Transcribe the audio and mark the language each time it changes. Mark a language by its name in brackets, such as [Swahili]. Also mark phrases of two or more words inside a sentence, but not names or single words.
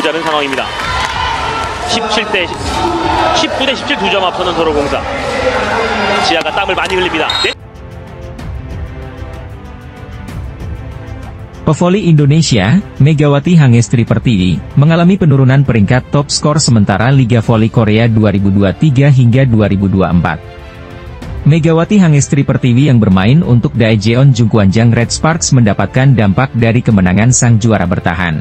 [Korean] 상황입니다. 19대 17 2점 앞서는 도로공사. 지아가 땀을 많이 흘립니다. [Indonesian] Pevoli Indonesia, Megawati Hangestri Pertiwi, mengalami penurunan peringkat top skor sementara Liga Voli Korea 2023 hingga 2024. Megawati Hangestri Pertiwi yang bermain untuk Daejeon Jungkwanjang Red Sparks mendapatkan dampak dari kemenangan sang juara bertahan.